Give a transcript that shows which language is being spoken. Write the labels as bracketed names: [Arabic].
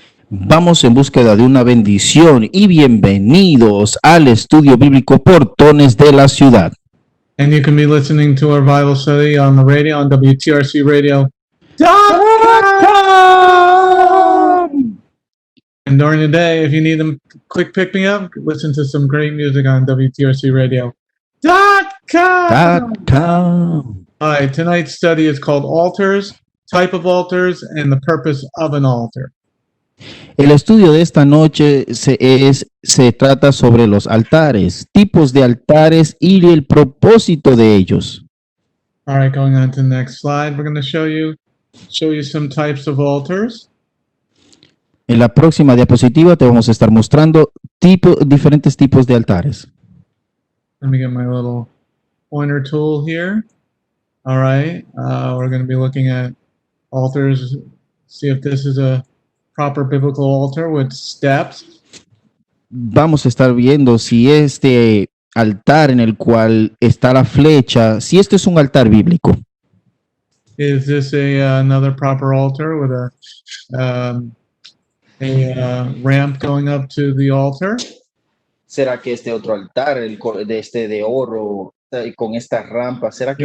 [Spanish] Vamos en búsqueda de una bendición y bienvenidos al estudio bíblico Portones de la Ciudad. [English] And you can be listening to our Bible study on the radio, on WTRCradio.com. And during the day, if you need them quick pick me up, listen to some great music on WTRCradio.com. All right, tonight's study is called Altars, Type of Altars, and the Purpose of an Altar. [Spanish] El estudio de esta noche se trata sobre los altares, tipos de altares y el propósito de ellos. [English] All right, going on to the next slide, we're going to show you some types of altars. [Spanish] En la próxima diapositiva te vamos a estar mostrando diferentes tipos de altares. [English] Let me get my little pointer tool here. All right, we're going to be looking at altars, see if this is a proper biblical altar with steps. [Spanish] Vamos a estar viendo si este altar en el cual está la flecha, si este es un altar bíblico. [English] Is this another proper altar with a ramp going up to the altar? [Spanish] ¿Será que este otro altar, de oro, con esta rampa, será que